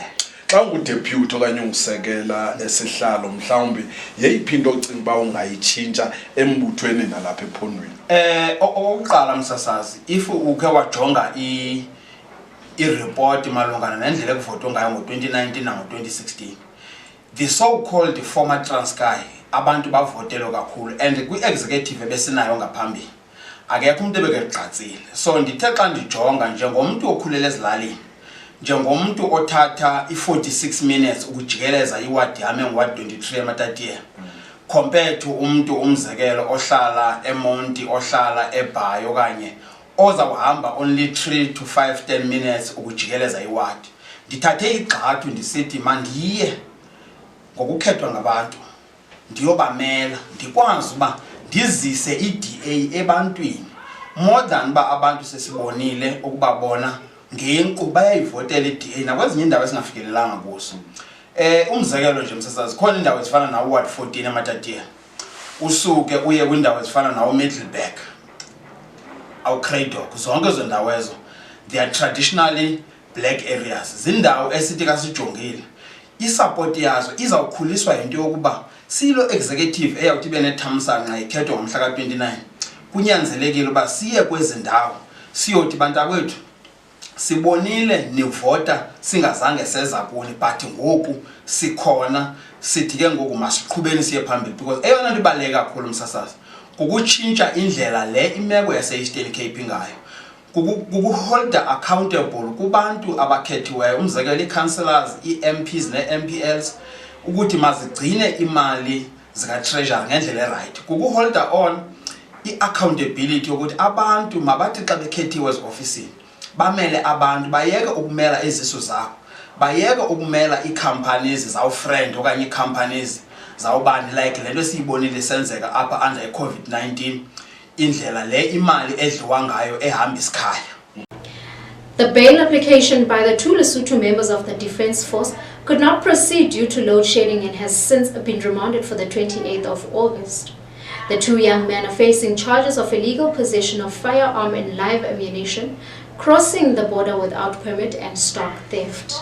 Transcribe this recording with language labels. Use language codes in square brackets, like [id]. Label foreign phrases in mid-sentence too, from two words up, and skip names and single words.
[xh] Xa ungudeputy okanye ungusekela esihlalo mhlawumbi yeyiphi into ocinga uba ungayitshintsha embuthweni nalapha ephondweni? Okokuqala msasazi, if ukhe wajonga i-report malungana nendlela ekuvotwe ngayo ngo-2019 nango-2016, [en] the so-called former [xh] Transkei abantu bavotelo kakhulu and kwi-executive ebesinayo ngaphambili akekho umuntu ebekegqatsile. So ndithe xa ndijonga njengomntu okhulele ezilalini, njengomntu othatha i-46 minutes ukujikeleza iwadi yami enguwadi 23 eMatatiele [en] compared to [xh] umzekelo ohlala eMonti, ohlala eBhayi okanye ozawuhamba [en] only 3 to 5-10 minutes [xh] ukujikeleza iwadi. Ndithathe igxathu ndisithi mandiye ngokukhethwa ngabantu ndiyobamela ndikwazi uba ndizise i-DA ebantwini [en] more than [xh] uba abantu sesibonile ukuba bona ngenkqubo bayayivotela i-DA nakwezinye indawo esingafikelelanga kuso. Umzekelo nje msasazi, khona indawo ezifana nawo Ward 14 eMatatiele, usuke uye kwindawo ezifana nawo Middleburg, awuCradock, zonke ezo ndawo ezo [en] they are traditionally black areas. [xh] Zindawo esithi kasijongile isupport yazo izawukhuliswa into yokuba silo executive eyawuthi ibe nethamsanqa ikhethwa ngomhla ka-29 kunyanzelekile uba siye kwezi ndawo siyothi bantakwethu sibonile nivota singazange seza kuni but ngoku sikhona sithi ke ngoku masiqhubeni siye phambili because eyona nto ibaluleke kakhulu msasazi kukutshintsha indlela le imeko yase-Eastern Cape ngayo, kukuholder accountable kubantu abakhethiweyo, umzekelo ii-councillors, ii-MPs nee-MPLs ukuthi mazigcine imali zika-treasury ngendlela right, kukuholder on i-accountability ukuthi abantu mabathi xa bekhethiwe ezi-ofisini bamele abantu, bayeke ukumela izisu zabo, bayeke ukumela ii-companies zawufriend okanye ii-companies zawubani like le nto esiyibonile senzeka apha under i-COVID-19 indlela le imali edliwa ngayo ehamba isikhaya. [en] The bail application by the two Lesotho members of the Defence Force could not proceed due to load shedding and has since been remanded for the 28th of August. The two young men are facing charges of illegal possession of firearm and live ammunition, crossing the border without permit and stock theft.